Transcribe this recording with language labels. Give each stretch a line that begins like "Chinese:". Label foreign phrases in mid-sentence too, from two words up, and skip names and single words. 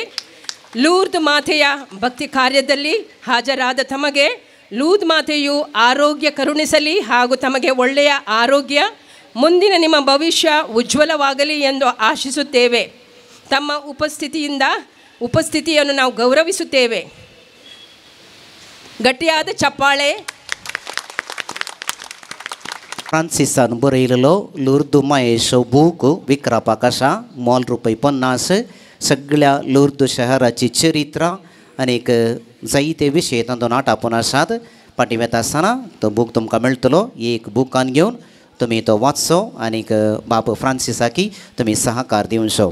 Kannada: ಲೂರ್ದ್ ಮಾತೆಯ ಭಕ್ತಿ ಕಾರ್ಯದಲ್ಲಿ ಹಾಜರಾದ ತಮಗೆ ಲೂರ್ದ್ ಮಾತೆಯು ಆರೋಗ್ಯ ಕರುಣಿಸಲಿ ಹಾಗೂ ತಮಗೆ ಒಳ್ಳೆಯ ಆರೋಗ್ಯ, ಮುಂದಿನ ನಿಮ್ಮ ಭವಿಷ್ಯ ಉಜ್ವಲವಾಗಲಿ ಎಂದು ಆಶಿಸುತ್ತೇವೆ. ತಮ್ಮ ಉಪಸ್ಥಿತಿಯನ್ನು ನಾವು ಗೌರವಿಸುತ್ತೇವೆ. ಗಟ್ಟಿಯಾದ ಚಪ್ಪಾಳೆ.
Konkani: फ्रांसिसान बरयलेलो लुर्द मायेचो बूक विक्रापाक आसा. मोल ₹50. सगळ्या लुर्द शहराची चरित्र आनीक जायते विशय तातूंत आटापून आसात. पाटी वेता आसतना तो बूक तुमकां मेळटलो. एक बुकान घेवन तुमी तो वाचचो आनीक बाब फ्रांसिसाकी तुमी सहकार दिवचो.